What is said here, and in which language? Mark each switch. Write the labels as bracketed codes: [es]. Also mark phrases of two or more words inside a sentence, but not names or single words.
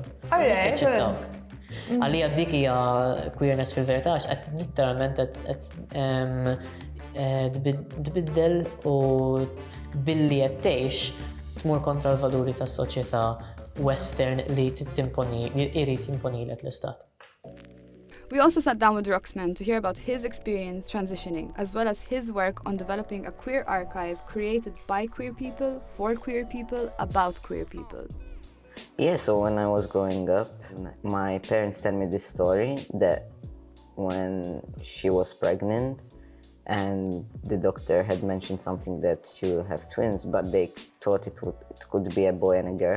[mt] Għalija dik hija queerness fil-verità għax qed literalment qed tbiddel u billi qed tgħix tmur kontra l-valuri tas-soċjetà western li jrid jimponilek l-istat. [en] We also sat down with Ruxman to hear about his experience transitioning, as well as his work on developing a queer archive created by queer people, for queer people, about queer people. Yeah, so when I was growing up, my parents tell me this story that when she was pregnant and the doctor had mentioned something that she will have twins, but they thought it could be a boy and a girl.